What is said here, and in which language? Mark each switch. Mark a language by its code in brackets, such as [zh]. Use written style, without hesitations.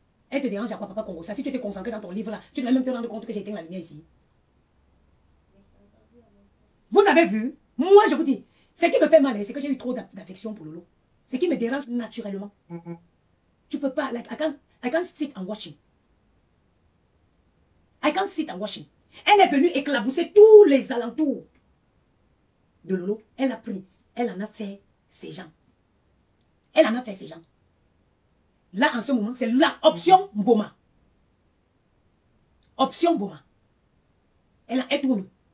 [fr] Elle te dérange à quoi, papa Congo? Ça, si tu étais concentré dans ton livre là, tu devrais même te rendre compte que j'ai éteint la lumière ici. Vous avez vu? Moi, je vous dis, ce qui me fait mal, c'est que j'ai eu trop d'affection pour Lolo. Ce qui me dérange naturellement. Tu peux pas, [en] like, I can't sit and watching. I can't sit and watching. [fr] Elle est venue éclabousser tous les alentours de Lolo. Elle a pris, elle en a fait ses gens. Elle en a fait ses gens. Là, en ce moment, c'est la option Mboma. Option Mboma. Elle tourne.